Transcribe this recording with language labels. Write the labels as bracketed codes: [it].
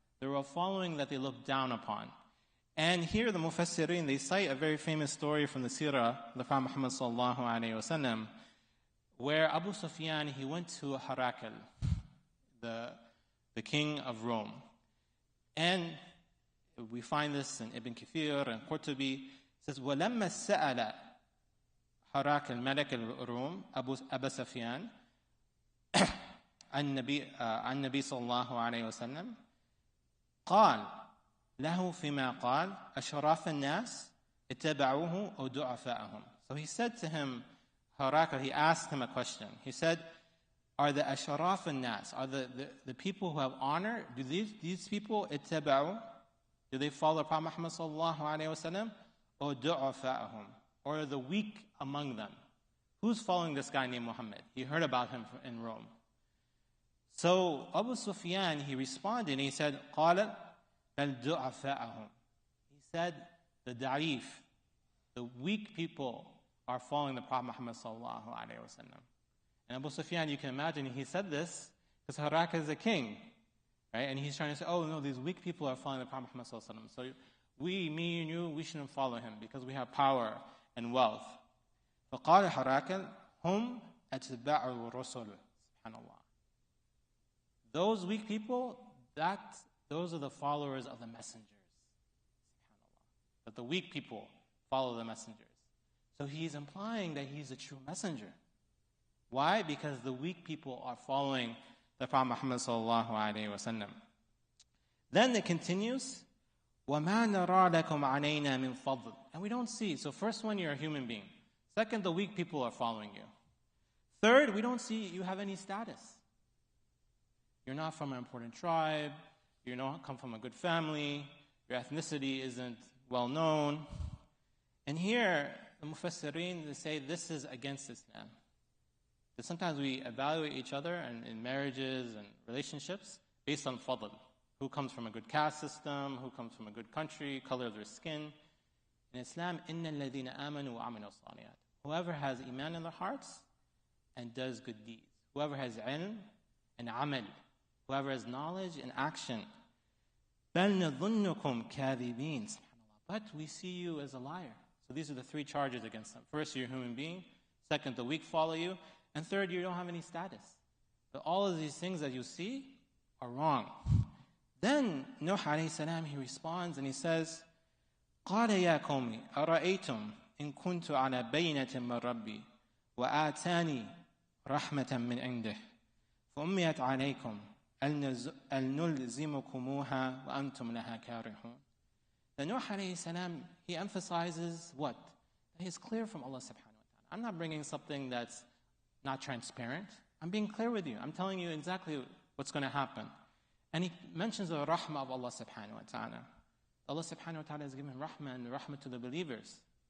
[en] They were a following that they looked down upon. And here the Mufassirin, they cite a very famous story from the Sirah, the Prophet Muhammad sallallahu alayhi wa sallam, where Abu Sufyan, he went to Herakl, the king of Rome. And we find this in Ibn Kathir and Qurtubi. It says, [ar] وَلَمَّا سَأَلَ هَرَاكَ الْمَلَكِ الْرُوم أبا سفيان النبي صلى الله عليه وسلم قال له فيما قال أشراف الناس اتبعوه أو ضعفاءهم. [en] So he said to him, Herakl, he asked him a question. He said, are the asharaf al-nas, are the people who have honor, do these people اتبعوا, do they follow Prophet Muhammad sallallahu alayhi wa sallam, or du'afa'ahum, or the weak among them? Who's following this guy named Muhammad? He heard about him in Rome. So Abu Sufyan, he responded and he said, [ar] قال بل du'afa'ahum. [en] He said, the da'if, the weak people are following the Prophet Muhammad sallallahu alayhi wa sallam. And Abu Sufyan, you can imagine, he said this because Herakl is a king, right? And he's trying to say, oh no, these weak people are following the Prophet Muhammad sallallahu alayhi wa sallam. So me and you, we shouldn't follow him because we have power and wealth. [ar] فقال هراكل هم أتباع الرسل. SubhanAllah. [en] Those weak people, those are the followers of the messengers. SubhanAllah. That the weak people follow the messengers. So he's implying that he's a true messenger. Why? Because the weak people are following the Prophet Muhammad sallallahu alayhi wa sallam. Then it continues, [ar] وَمَا نَرَى لَكُمْ عَلَيْنَا مِنْ فَضْلٍ. [en] And we don't see. So first one, you're a human being. Second, the weak people are following you. Third, we don't see you have any status. You're not from an important tribe. You don't come from a good family. Your ethnicity isn't well known. And here, the Mufassirin, they say this is against Islam. That sometimes we evaluate each other in marriages and relationships based on fadl. Who comes from a good caste system, who comes from a good country, color of their skin. In Islam, [ar] إِنَّ الَّذِينَ آمَنُوا وَعَمِلُوا الصَّالِحَاتِ. [en] Whoever has iman in their hearts and does good deeds. Whoever has ilm and amal. Whoever has knowledge and action. [ar] بَلْ نَظُنُّكُمْ كَاذِبِينَ. [en] But we see you as a liar. So these are the three charges against them. First, you're a human being. Second, the weak follow you. And third, you don't have any status. But all of these things that you see are wrong. Then Nuh alayhi salam, he responds and he says, [ar] قَالَ يَا قَوْمِ أَرَأَيْتُمْ إِن كُنْتُ عَلَى بَيِّنَةٍ مِّن رَبِّي وَآتَانِي رَحْمَةً مِّنْ عِنْدِهِ فَأُمِّيَتْ عَلَيْكُمْ أَلْ نُلْزِمُكُمُوهَا وَأَنْتُمْ لَهَا كَارِهُونَ. [en] The Nuh alayhi salam, he emphasizes what? That he's clear from Allah subhanahu wa ta'ala. I'm not bringing something that's not transparent. I'm being clear with you. I'm telling you exactly what's going to happen. And he mentions the rahmah of Allah subhanahu wa ta'ala. Allah subhanahu wa ta'ala has given rahmah and rahmah to the believers.